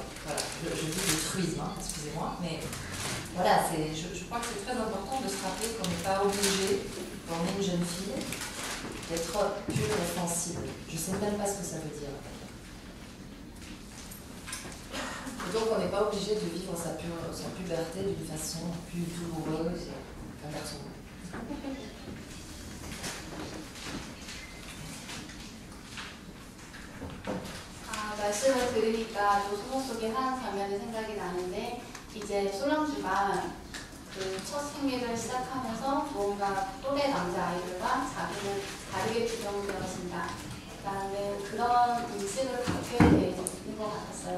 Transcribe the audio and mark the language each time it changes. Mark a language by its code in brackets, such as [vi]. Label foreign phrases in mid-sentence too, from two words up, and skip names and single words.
[fr] Voilà, je dis le truisme, hein, excusez-moi, mais voilà, je crois que c'est très important de se rappeler qu'on n'est pas obligé, quand on est une jeune fille, d'être pure et sensible. Je ne sais même pas ce que ça veut dire. Et donc on n'est pas obligé de vivre sa puberté d'une façon plus douloureuse qu'un garçon. [ko] 말씀을 들으니까 또 소설 속의 한 장면이 생각이 나는데 이제 솔랑주가 그 첫 생애를 시작하면서 뭔가 또래 남자아이들과 자기는 다르게 규정되어진다 라는 그런 인식을 갖게 되는 것 같았어요.